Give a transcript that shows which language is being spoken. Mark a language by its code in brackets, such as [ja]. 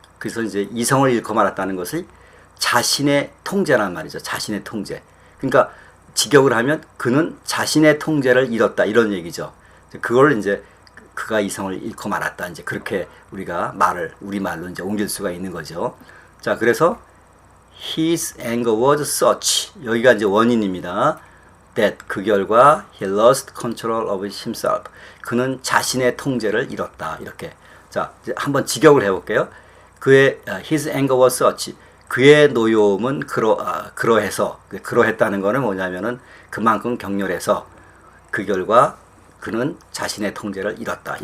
[ko] 그래서 이제 이성을 잃고 말았다는 것이 자신의 통제란 말이죠. 자신의 통제. 그러니까 직역을 하면 그는 자신의 통제를 잃었다 이런 얘기죠. 그걸 이제 그가 이성을 잃고 말았다. 이제 그렇게 우리가 우리말로 이제 옮길 수가 있는 거죠. 자, 그래서 [en] his anger was such. [ko] 여기가 이제 원인입니다. [en] that [ko] 그 결과 [en] he lost control of himself. [ko] 그는 자신의 통제를 잃었다. 이렇게. 자, 이제 한번 직역을 해볼게요. [en] his anger was such. [ko] 그의 노여움은 그러해서 그러했다는 거는 뭐냐면은 그만큼 격렬해서 그 결과 그는 자신의 통제를 잃었다.